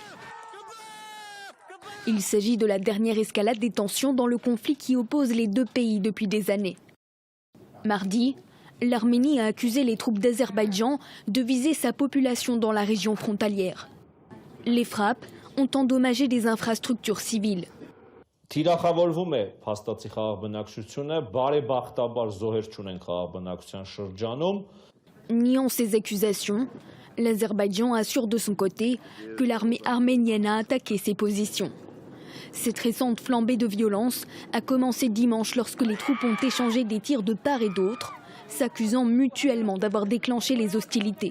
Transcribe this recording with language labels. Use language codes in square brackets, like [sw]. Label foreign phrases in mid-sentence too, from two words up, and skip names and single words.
[fr] Il s'agit de la dernière escalade des tensions dans le conflit qui oppose les deux pays depuis des années. Mardi, l'Arménie a accusé les troupes d'Azerbaïdjan de viser sa population dans la région frontalière. Les frappes ont endommagé des infrastructures civiles. [hy] Թիրախավորվում է փաստացի խաղաղբնակչությունը, բարեբախտաբար զոհեր չունեն խաղաղբնակության շրջանում. [fr] Niant ces accusations, l'Azerbaïdjan assure de son côté que l'armée arménienne a attaqué ses positions. Cette récente flambée de violence a commencé dimanche lorsque les troupes ont échangé des tirs de part et d'autre, s'accusant mutuellement d'avoir déclenché les hostilités.